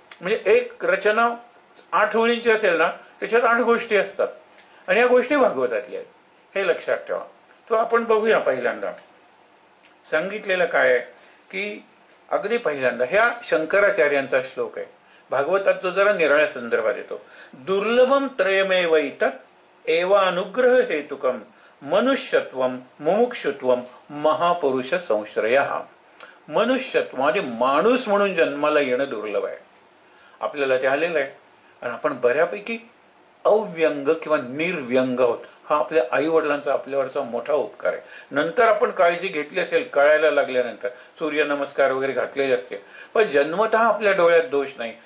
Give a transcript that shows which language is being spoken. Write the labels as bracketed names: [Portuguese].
[Marathi] म्हणजे एक रचना 8 ओळींची असेल ना, त्याच्यात 8 गोष्टी असतात आणि या गोष्टी भागवतातल्या आहेत, हे लक्षात ठेवा. तो आपण बघूया. पहिल्यांदा सांगितलेलं काय आहे की अगदी पहिल्यांदा ह्या शंकराचार्यांचा श्लोक आहे भागवतात, जो जरा निराळ्या संदर्भात येतो. [Sanskrit] दुर्लभम त्रयमेवैतत् एवानुग्रह हेतुकम मनुष्यत्वम मुमुक्षुत्वम महापुरुष संश्रयः. [Marathi] मनुष्यत्व म्हणजे माणूस म्हणून जन्माला येणं दुर्लभ आहे. आपल्याला ते आलेलं आहे आणि आपण बऱ्यापैकी अव्यंग किंवा निर्व्यंग आहोत. हा आपल्या आई वडिलांचा आपल्यावरचा मोठा उपकार आहे. नंतर आपण काळजी घेतली असेल, कळायला लागल्यानंतर सूर्यनमस्कार वगैरे घातलेले असते, पण जन्मतः आपल्या डोळ्यात दोष नाही.